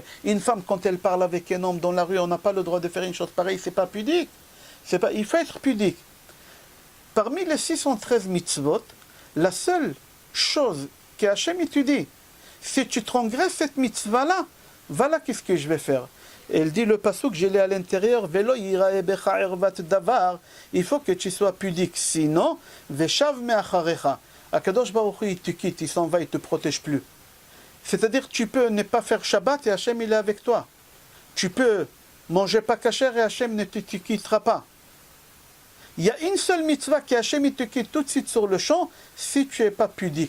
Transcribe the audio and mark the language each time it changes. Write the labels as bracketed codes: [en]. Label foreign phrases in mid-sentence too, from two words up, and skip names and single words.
[fr] Une femme quand elle parle avec un homme dans la rue, on n'a pas le droit de faire une chose pareille, c'est pas pudique. Il faut être pudique. Parmi les 613 mitzvot, la seule chose que Hachem étudie, si tu transgresses cette mitzvah-là, voilà qu'est-ce que je vais faire. Elle dit le pasuk, je l'ai à l'intérieur, [he] ולא יראה בך ערות דבר, [fr] il faut que tu sois pudique, sinon, [he] ושב מאחריך. [fr] Akadosh Baruch Hu, il te quitte, il s'en va, il ne te protège plus. C'est-à-dire, tu peux ne pas faire Shabbat et Hachem, il est avec toi. Tu peux manger pas kasher et Hachem ne te quittera pas. Il y a une seule mitzvah qui Hachem, il te quitte tout de suite sur le champ, si tu n'es pas pudique.